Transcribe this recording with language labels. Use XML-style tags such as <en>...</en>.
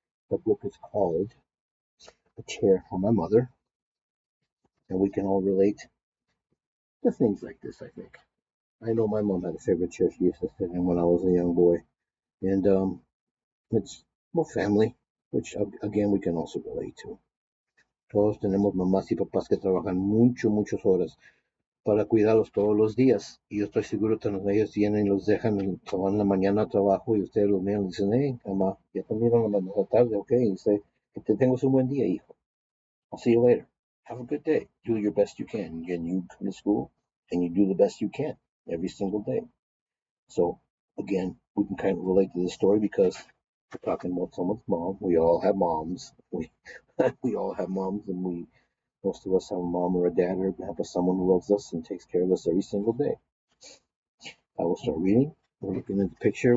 <en>The book is called A Chair for My Mother, and we can all relate to things like this, I think. I know my mom had a favorite chair she used to sit in when I was a young boy, and it's, well, family, which again we can also relate to.</en> <es>Todos tenemos mamás y papás que trabajan muchas horas para cuidarlos todos los días. Y yo estoy seguro que ellos tienen, los dejan, se van en la mañana a trabajo y ustedes los miran y dicen, hey, mamá, ya también a la tarde, ok, y dice, que te tengas un buen día, hijo.</es> <en>I'll see you later. Have a good day. Do your best you can. And you come to school and you do the best you can every single day. So, again, we can kind of relate to this story because we're talking about someone's mom. We all have moms. We all have moms, and most of us have a mom or a dad or have someone who loves us and takes care of us every single day. I will start reading. We're looking at the picture.</en>